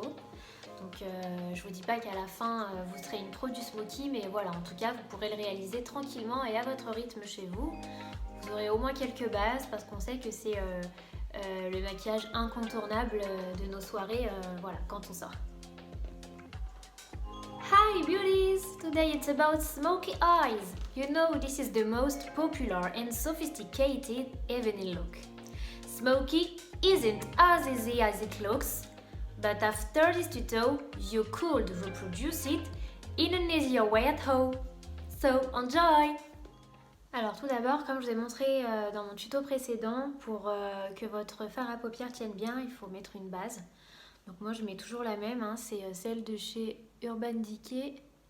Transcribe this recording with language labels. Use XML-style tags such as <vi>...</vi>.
<fr>Donc je vous dis pas qu'à la fin vous serez une pro du smokey, mais voilà, en tout cas vous pourrez le réaliser tranquillement et à votre rythme chez vous. Vous aurez au moins quelques bases parce qu'on sait que c'est le maquillage incontournable de nos soirées, voilà, quand on sort.</fr> <en>Hi beauties! Today it's about smoky eyes. You know this is the most popular and sophisticated evening look. Smoky isn't as easy as it looks, but after this tuto you could reproduce it in an easier way at home. So enjoy!</en> <fr>Alors tout d'abord, comme je vous ai montré dans mon tuto précédent, pour que votre fard à paupières tienne bien, il faut mettre une base. Donc moi je mets toujours la même, hein, c'est celle de chez Urban Decay.</fr>